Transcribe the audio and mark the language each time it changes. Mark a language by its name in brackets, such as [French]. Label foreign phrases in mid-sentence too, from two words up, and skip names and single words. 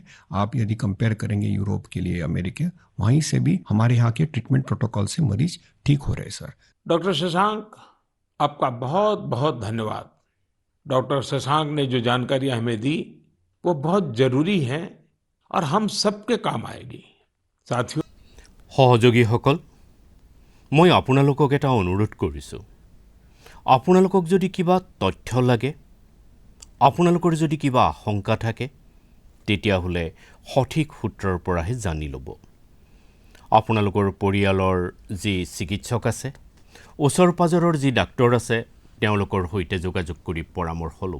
[Hindi] आप यदि कंपेयर करेंगे यूरोप के लिए, अमेरिका, वहीं से भी हमारे यहाँ के [English] treatment protocol [Hindi] से मरीज ठीक हो रहे हैं सर। डॉक्टर शशांक, आपका बहुत बहुत धन्यवाद। डॉक्टर शशांक ने जो जानकारियां हमें दी वो बहुत जरूरी है और हम सबके काम आएगी। साथियों, [Assamese] সহযোগীসকল, মই আপোনালোকক এটা অনুৰোধ কৰিছোঁ। আপোনালোকক যদি কিবা তথ্য লাগে, আপোনালোকৰ যদি কিবা আশংকা থাকে, তেতিয়াহ'লে সঠিক সূত্ৰৰ পৰাহে জানি ল'ব। আপোনালোকৰ পৰিয়ালৰ যি চিকিৎসক আছে, ওচৰ পাজৰৰ যি ডাক্তৰ আছে, তেওঁলোকৰ সৈতে যোগাযোগ কৰি পৰামৰ্শ ল'ব।